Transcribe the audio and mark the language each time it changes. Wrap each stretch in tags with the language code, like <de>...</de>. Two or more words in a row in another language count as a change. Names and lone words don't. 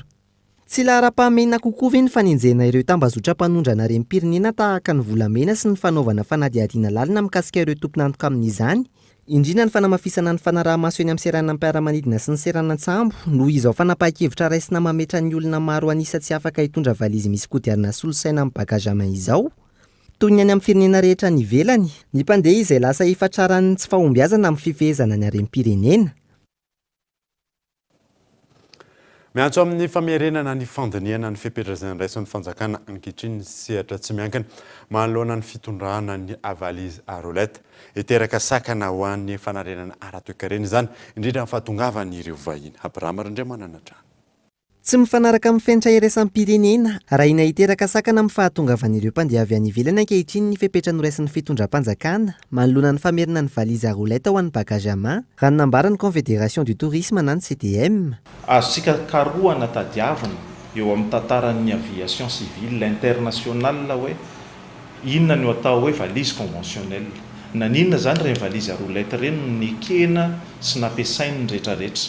<mg>Tsy lahara-pahamehana kokoa ve ny fanenjena ireo tambazotra-mpanondrana harem-pirenena tahaka ny volamena sy ny fanaovana fanadiadiana lalina mikasika ireo tompon'antoka amin'izany, indrindra ny fanamafisana ny fanaraha-maso eny amin'ny seranam-piaramanidina sy ny seranantsambo, noho izao fanapahan-kevitra raisina mametra ny olona maro anisa tsy afaka hitondra valizy misy kodiarana solosaina amin'ny</mg> <fr>bagage à main</fr> <mg>izao. Toy ny any amin'ny firenena rehetra ny ivelany, ny mpandeha izay lasa ifatraran'ny tsy fahombiazana amin'ny fifehezana ny harem-pirenena. Miantso amin'ny famerenana ny fandiniana ny fipetrezana raisin'ny fanjakana ankehitriny sehatra tsy miankina manoloana ny fitondrana ny valizy aroleta hiteraka sakana ho an'ny fanarenana ara-toekarena izany indrindra ny fahatongavany ireo vahiny. Abraham Randriamanana trano. Tsy mifanaraka amin'ny fenitra iraisam-pirenena raha ina hiteraka sakana amin'ny fahatongavan'ireo mpandeha avy any ivelany ankehitriny ny fepetra noraisin'ny fitondram-panjakana manoloana ny famerina ny valizy aroleta ho an'ny</mg> <fr>bagage à main,</fr> <mg>raha nambara ny Confédération du Tourisme na ny CTM. Azontsika karohana tadiavina eo amin'ny tantaran'ny</mg> <fr>aviation civile internationale</fr> <mg>hoe inona no atao hoe</mg> <fr>valise conventionnelle,</fr> <mg>na ninona zany reny valizy aroleta reny ny kena sy nampiasainy rehetrarehetra.</mg>